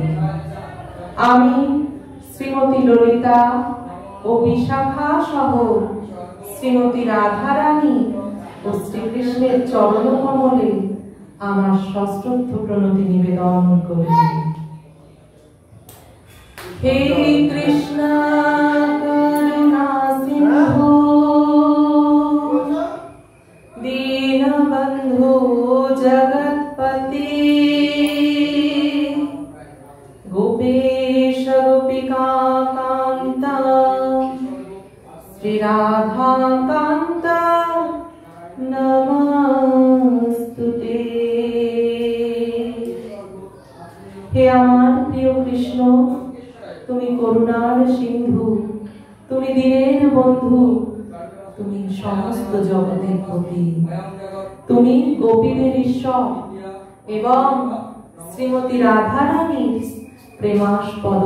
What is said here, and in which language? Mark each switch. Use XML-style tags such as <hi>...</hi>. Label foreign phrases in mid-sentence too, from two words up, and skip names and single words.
<bn>আমি শ্রীমতী ললিতা ও বিশাখা সহ শ্রীমতী রাধারানী ও শ্রীকৃষ্ণের চরণ কমলে আমার সশ্রদ্ধ প্রণতি নিবেদন করি।</bn> <sa>হে কৃষ্ণ করুণা সিন্ধু দীনবন্ধু জগৎপতি गोपेश गोपिका कांता श्री राधा कांता नमस्तुते।</sa> <bn>हे আমার প্রিয় কৃষ্ণ, তুমি করুণার সিন্ধু, তুমি দীনের বন্ধু, তুমি সমস্ত জগতের পতি, তুমি গোপীদের ঈশ্বর এবং শ্রীমতী রাধারানীর প্রেমাস্পদ।</bn>